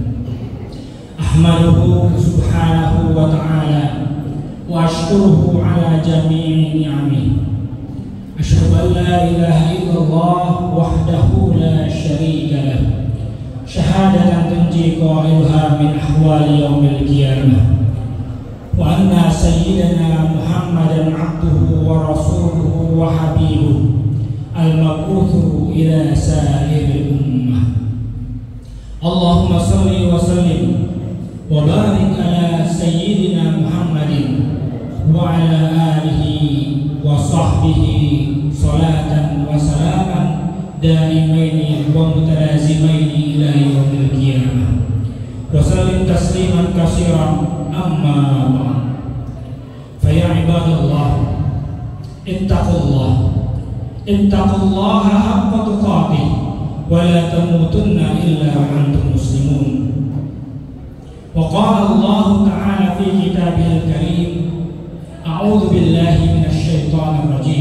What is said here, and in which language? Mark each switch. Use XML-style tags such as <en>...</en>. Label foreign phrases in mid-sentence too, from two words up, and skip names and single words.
<ar>أحمده سبحانه وتعالى وأشكره على جميع نعمه. أشهد أن لا إله إلا الله وحده لا شريك له. شهادة تنجي قائلها من أهوال يوم القيامة. وأن سيدنا محمدا عبده ورسوله وحبيبه المبعوث إلى سائر الأمة. اللهم صل وسلم وبارك على سيدنا محمد وعلى آله وصحبه صلاة وسلاما دائمين ومتلازمين إلى يوم القيامة. وسلم تسليما كثيرا أما بعد. فيا عباد الله اتقوا الله حق تقاته ولا تموتن إلا وأنتم مسلمون. وقال الله تعالى في كتابه الكريم أعوذ بالله من الشيطان الرجيم.</ar>